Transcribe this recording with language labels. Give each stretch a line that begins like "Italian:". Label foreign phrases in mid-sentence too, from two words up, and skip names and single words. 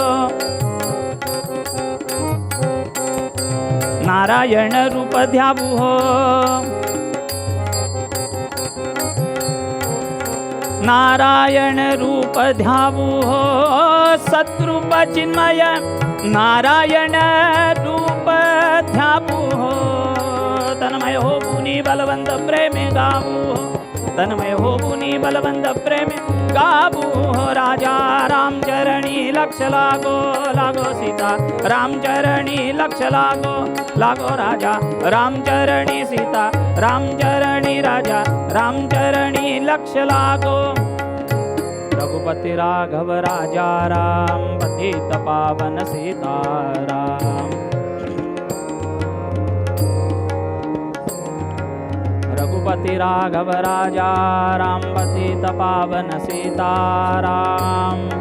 Marathi: नारायण रूप ध्यावू हो नारायण रूप ध्यावू हो सद्रूप चिन्मय नारायण रूप ध्यावू हो तन्मय हो मुनी बलवंत प्रेमे गावू हो तन्मय हो मुनी बलवंत प्रेमे गावू हो राजा रामचरणी लक्ष लागो लागो सीता रामचरणी लक्ष लागो लागो राजा रामचरणी सीता रामचरणी राजा रामचरणी लक्ष लागो
Hindi: रघुपति राघव राजा राम पतित पावन सीताराम रघुपति राघव राजा राम पतित पावन सीताराम